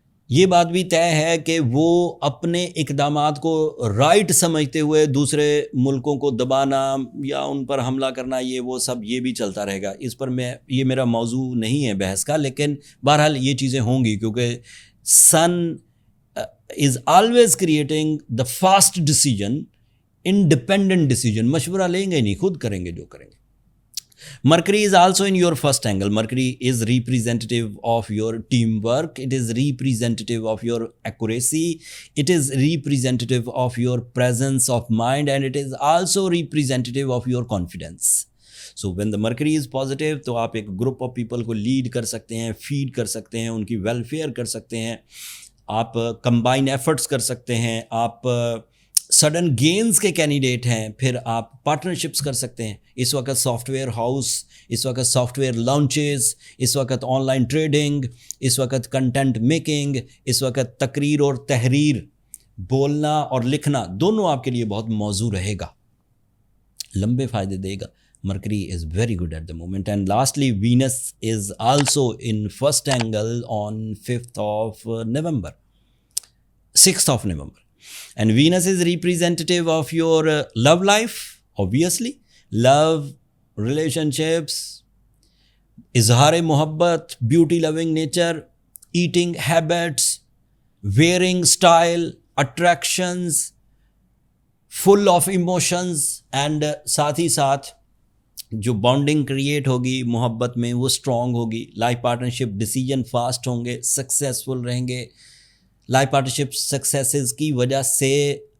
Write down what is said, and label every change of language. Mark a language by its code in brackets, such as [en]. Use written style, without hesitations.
[ur] یہ بات بھی طے ہے کہ وہ اپنے اقدامات کو رائٹ سمجھتے ہوئے دوسرے ملکوں کو دبانا یا ان پر حملہ کرنا، یہ وہ سب یہ بھی چلتا رہے گا۔ اس پر یہ میرا موضوع نہیں ہے بحث کا، لیکن بہرحال یہ چیزیں ہوں گی، کیونکہ سن is always creating the fast decision, independent decision, مشورہ لیں گے نہیں، خود کریں گے جو کریں گے۔ [en] Mercury is also in your first angle. Mercury is representative of your teamwork. It is representative of your accuracy. It is representative of your presence of mind, and it is also representative of your confidence. So when the Mercury is positive, [ur] تو آپ ایک group of people کو lead کر سکتے ہیں، feed کر سکتے ہیں، ان کی ویلفیئر کر سکتے ہیں، آپ کمبائن ایفرٹس کر سکتے ہیں، آپ سڈن گینز کے کینڈیڈیٹ ہیں، پھر آپ پارٹنرشپس کر سکتے ہیں۔ اس وقت سافٹ ویئر ہاؤس، اس وقت سافٹ ویئر لانچز، اس وقت آن لائن ٹریڈنگ، اس وقت کنٹینٹ میکنگ، اس وقت تقریر اور تحریر، بولنا اور لکھنا، دونوں آپ کے لیے بہت موزوں رہے گا، لمبے فائدے دے گا۔ [en] Mercury is very good at the moment. And lastly, Venus is also in first angle on 5th of November, 6th of November. And Venus is representative of your love life, obviously. Love, relationships, izhar muhabbat, beauty loving nature, eating habits, wearing style, attractions, full of emotions, and [ur] ساتھ ہی ساتھ جو bonding create ہوگی محبت میں وہ strong ہوگی۔ Life partnership decision fast ہوں گے، سکسیزفل رہیں گے۔ لائف پارٹنرشپ سکسیسز کی وجہ سے